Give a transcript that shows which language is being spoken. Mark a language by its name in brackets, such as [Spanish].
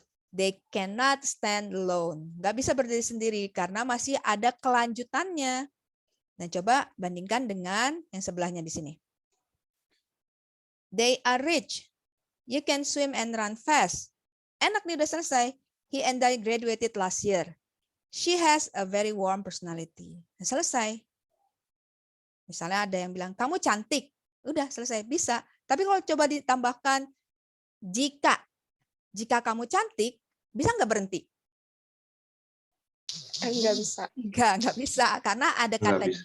[English] They cannot stand alone. [Indonesian] Nggak bisa berdiri sendiri karena masih ada kelanjutannya. Nah, coba bandingkan dengan yang sebelahnya di sini. [English] They are rich. You can swim and run fast. [Indonesian] Enak nih, udah selesai. [English] He and I graduated last year. She has a very warm personality. [Indonesian] Nah, selesai. Misalnya ada yang bilang, kamu cantik. Udah selesai, bisa. Tapi kalau coba ditambahkan, jika kamu cantik, bisa nggak berhenti? Enggak bisa. Nggak bisa. Karena ada Nggak kata bisa.